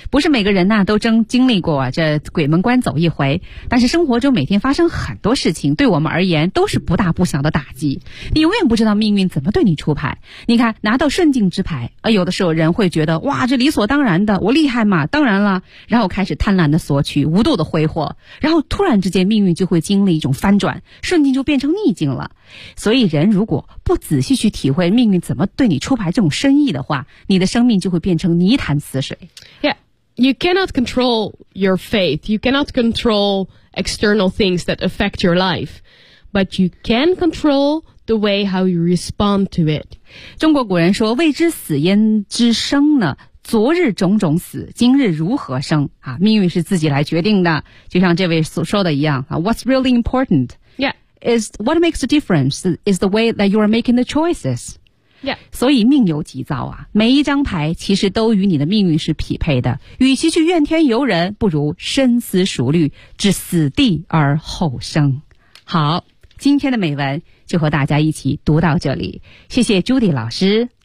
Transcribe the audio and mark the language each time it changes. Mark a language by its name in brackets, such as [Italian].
[Chinese] 不是每个人呢都经历过这鬼门关走一回，但是生活中每天发生很多事情，对我们而言都是不大不小的打击。你永远不知道命运怎么对你出牌。你看，拿到顺境之牌，有的时候人会觉得，哇，这理所当然的，我厉害嘛，当然了，然后开始贪婪的索取，无度的挥霍，然后突然之间命运就会经历一种翻转，顺境就变成逆境了。所以人如果不仔细去体会命运怎么对你出牌这种深意的话，你的生命就会变成泥潭死水。 [English] Yeah, you cannot control your faith. You cannot control external things that affect your life. But you can control the way how you respond to it. [Chinese] 中国古人说，未知死焉知生呢，昨日种种死，今日如何生，命运是自己来决定的。就像这位所说的一样， [English] What's really important? Yeah. Is what makes the difference is the way that you are making the choices. Yeah. [Chinese] 所以命由己造啊，每一张牌其实都与你的命运是匹配的。与其去怨天尤人，不如深思熟虑，置死地而后生。好，今天的美文就和大家一起读到这里。谢谢 Judy 老师。